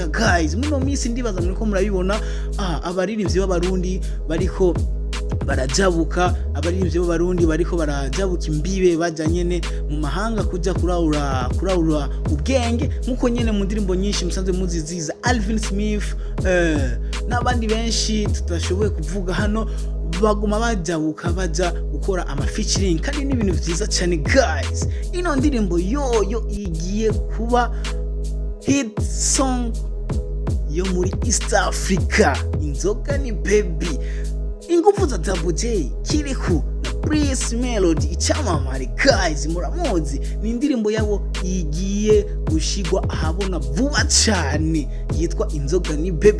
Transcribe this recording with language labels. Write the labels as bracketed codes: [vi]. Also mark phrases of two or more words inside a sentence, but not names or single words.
[rn] Guys, muno minsi ndibaza muri ko murabibona abaririmbyi b'abarundi bariko barajabuka, abaririmbyi b'abarundi bariko barajabuka imbibe baja nyene mu mahanga kuja kuraura ubwenge, nkuko nyene mu ndirimbo nyinshi musanzwe muziziza Alvin Smith n'abandi benshi tutashoboye kuvuga hano, baguma bajabuka baja gukora ama featuring kandi ni ibintu byiza cyane. Guys, ino ndirimbo yoyo igiye kuba [en] hit song [rn] yo muri East Africa. Inzoga ni Baby, ingufu za Zabo, Kirikou na Melodie icyamamare. Guys, muramuzi, ni indirimbo yabo igiye gushigwa ahabona vuba cyane yitwa Inzoga ni Baby.